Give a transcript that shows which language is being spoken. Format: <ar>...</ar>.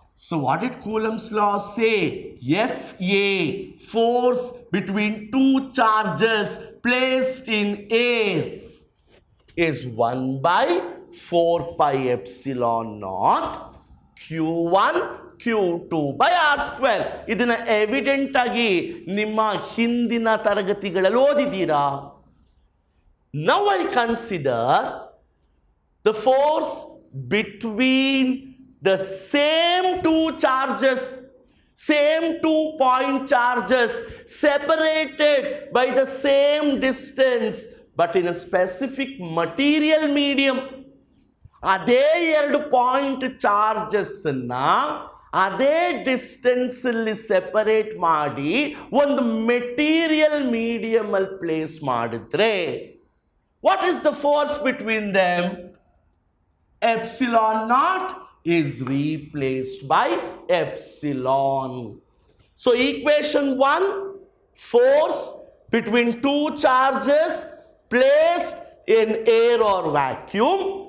<en>So what did Coulomb's law say? Fa, force between 2 charges placed in air, is 1 by 4 pi epsilon naught Q1 Q2 by R square.</en> <kn>ಇದನ್ನ evident ಆಗಿ ನಿಮ್ಮ ಹಿಂದಿನ ತರಗತಿಗಳಲ್ಲಿ ಓದಿದ್ದೀರಾ?</kn> <en>Now I consider the force between the same 2 charges. Same 2-point charges separated by the same distance but in a specific material medium.</en> <kn>ಅದೇ 2 point charges ಅನ್ನ ಅದೇ distance ಅಲ್ಲಿ separate ಮಾಡಿ ಒಂದು ಮೆಟೀರಿಯಲ್ ಮೀಡಿಯಂ ಅಲ್ಲಿ ಪ್ಲೇಸ್ ಮಾಡಿದ್ರೆ</kn> <en>What is the force between them? epsilon naught is replaced by epsilon. So equation 1, force between two charges placed in air or vacuum.</en>